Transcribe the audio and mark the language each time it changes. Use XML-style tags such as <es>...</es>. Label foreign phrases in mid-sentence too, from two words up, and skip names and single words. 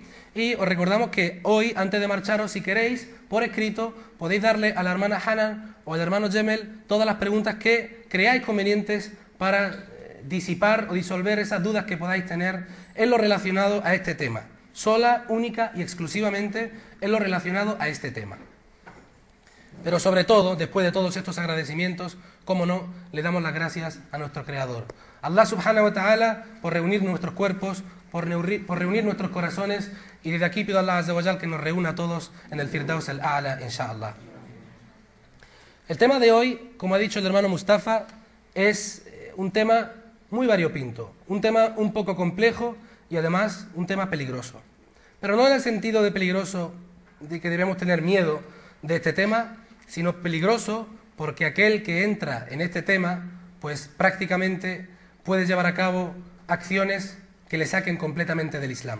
<es>Y os recordamos que hoy, antes de marcharos, si queréis, por escrito, podéis darle a la hermana Hanan o al hermano Jemel todas las preguntas que creáis convenientes para disipar o disolver esas dudas que podáis tener en lo relacionado a este tema. Sola, única y exclusivamente en lo relacionado a este tema. Pero sobre todo, después de todos estos agradecimientos, cómo no, le damos las gracias a nuestro Creador.</es> <ar>الله سبحانه وتعالى</ar> <es>por reunir nuestros cuerpos, por reunir nuestros corazones, y desde aquí pido a</es> <ar>الله عز وجل</ar> <es>que nos reúna a todos en el Firdaus al-A'la, inshallah. El tema de hoy, como ha dicho el hermano Mustafa, es un tema muy variopinto, un tema un poco complejo y además un tema peligroso. Pero no en el sentido de peligroso de que debemos tener miedo de este tema, sino peligroso porque aquel que entra en este tema, pues prácticamente puede llevar a cabo acciones que le saquen completamente del Islam.</es>